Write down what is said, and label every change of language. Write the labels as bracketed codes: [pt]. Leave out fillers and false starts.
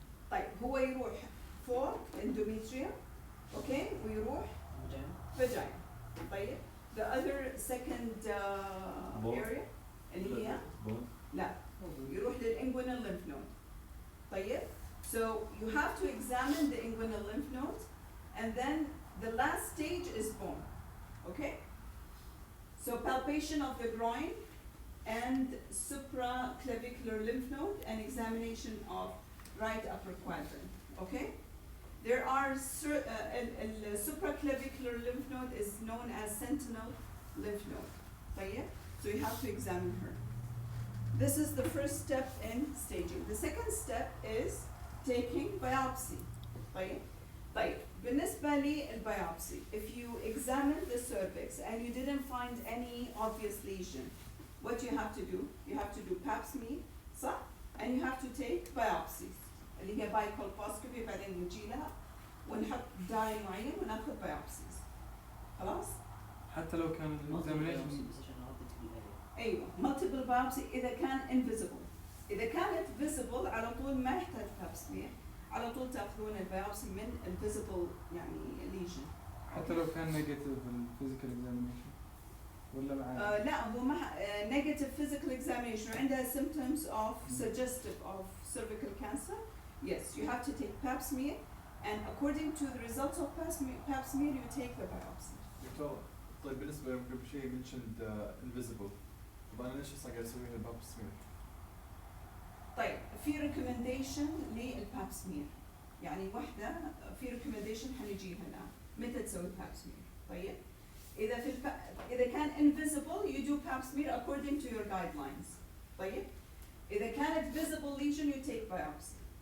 [ar] طيب هو يروح فوق endometrium، okay، ويروح vagina. طيب [en] the other second area [ar] اللي هي لا يروح [en] للinguinal lymph node. [ar] طيب [en] so you have to examine the inguinal lymph nodes, and then the last stage is bone. Okay, so palpation of the groin and supraclavicular lymph node and examination of right upper quadrant. Okay, there are supraclavicular lymph node is known as sentinel lymph node. [ar] طيب [en] so you have to examine her. This is the first step in staging. The second step is taking biopsy. [ar] طيب بالنسبة للbiopsy, [en] if you examine the cervix and you didn't find any obvious lesion, what you have to do? You have to do pap smear, [ar] صح? [en] And you have to take biopsies. [ar] اللي هي bicolposcopy بعدين نجي لها ونحط dye معين وناخذ biopsies. خلاص؟ حتى لو كان examination ايوه multiple biopsy اذا كان invisible. اذا كانت visible على طول ما يحتاج pap smear، على طول تاخذون البيوبسي من invisible يعني lesion. حتى لو كان negative physical examination ولا مع لا هو ما negative physical examination عندها symptoms of suggestive of cervical cancer. [en] Yes, you have to take pap smear, and according to the results of pap smear you take the biopsy. [ar] دكتور طيب بالنسبة قبل شيء mentioned invisible، طب أنا ليش أصلا قاعد أسوي الباب سمير؟ طيب في recommendation للباب سمير، يعني واحدة في recommendation حنجيها الآن متى تسوي باب سمير. طيب إذا إذا كان [en] invisible you do pap smear according to your guidelines. [ar] طيب إذا كانت [en] visible lesion you take biopsy.